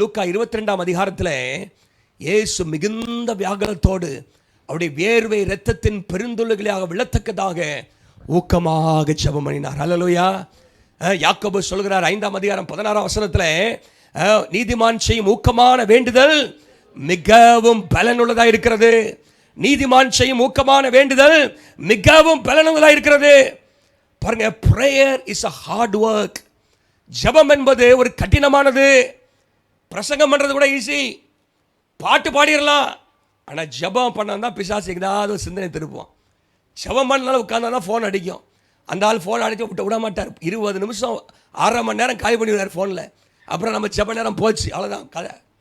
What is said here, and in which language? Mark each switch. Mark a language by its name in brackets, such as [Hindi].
[Tamil] லூக்கா 22ஆம் அதிகாரத்தில் இயேசு மிகுந்த வியாகுலத்தோடு அவருடைய வேர்வை இரத்தத்தின் பெருந்துளைகளாக விழத்தக்கதாக ஊக்கமாக ஜெபம் பண்ணினார். ஹல்லேலூயா. யாக்கோபு சொல்கிறார் 5ஆம் அதிகாரம் 16ஆம் வசனத்தில், நீதிமான் செய்யும் ஊக்கமான வேண்டுதல் மிகவும் பலனுள்ளதாக இருக்கிறது. நீதிமான் செய்யும் ஊக்கமான வேண்டுதல் மிகவும் பலனுள்ளதாக இருக்கிறது. [English] பாருங்க, prayer is a hard work. [Tamil] ஜெபம் என்பது ஒரு கடினமானது. பிரசங்கம் பண்றது கூட ஈஸி, பாட்டு பாடிடலாம். ஆனால் ஜெபம் பண்ணா பிசாசு ஏதாவது சிந்தனை திருப்போம். ஜெபம் பண்ணாலும் உட்கார்ந்தா ஃபோன் அடிக்கும். அந்த ஆள் ஃபோன் அடிக்க விட மாட்டார். 20 நிமிஷம் 1/2 மணி நேரம் காலி பண்ணிடுவார் ஃபோனில். அப்புறம் நம்ம ஜெப நேரம் போச்சு, அவ்வளோதான் கதை.